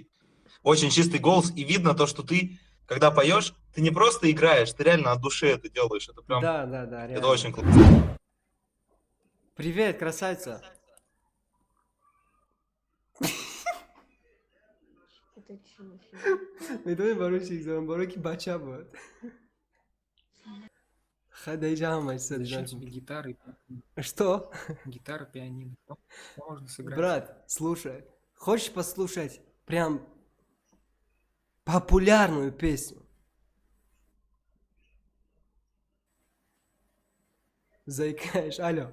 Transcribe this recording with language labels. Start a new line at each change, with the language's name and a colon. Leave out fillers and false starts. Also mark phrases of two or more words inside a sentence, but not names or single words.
Russian: очень чистый голос. И видно то, что ты, когда поешь, ты не просто играешь, ты реально от души это делаешь. Это прям, Да, это реально. очень классно. Привет, красавица. Это чушь.
Persian: میدونی برای چی زدم برای که بچه بود خدیجه هم ایستاد
Russian: Зачем جان. тебе гитара и Что? гитара, пианино? Можно сыграть. Брат, слушай, хочешь послушать прям популярную песню? Заикаешь, алло.